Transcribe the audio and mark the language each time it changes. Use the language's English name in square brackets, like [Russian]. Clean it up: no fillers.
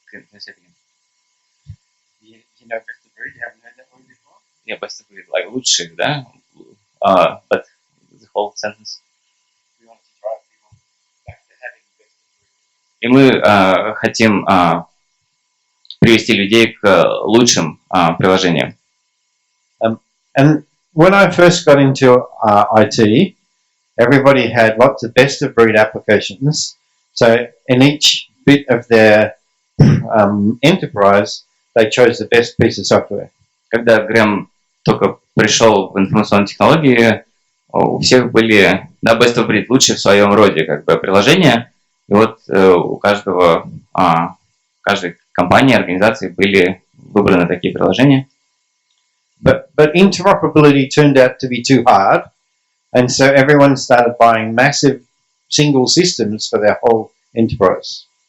[English] You know best of breed? You haven't heard that one before? Yeah, best of breed, like [Russian] лучших, да? [English] But the whole sentence. We want to drive people back to having best of breed. [Russian] И мы хотим привести людей к лучшим приложениям. [English] And when I first got into IT, everybody had lots of best of breed applications. So in each bit of their enterprise, they chose the best piece of software. [Russian] Когда Грэм только пришел в информационные технологии, у всех были, да, [English] best of breed, [Russian] лучшие в своем роде, как бы, приложения. И вот у каждой компании, организации были выбраны такие приложения. [English] But interoperability turned out to be too hard, and so everyone started buying massive single systems for their whole enterprise.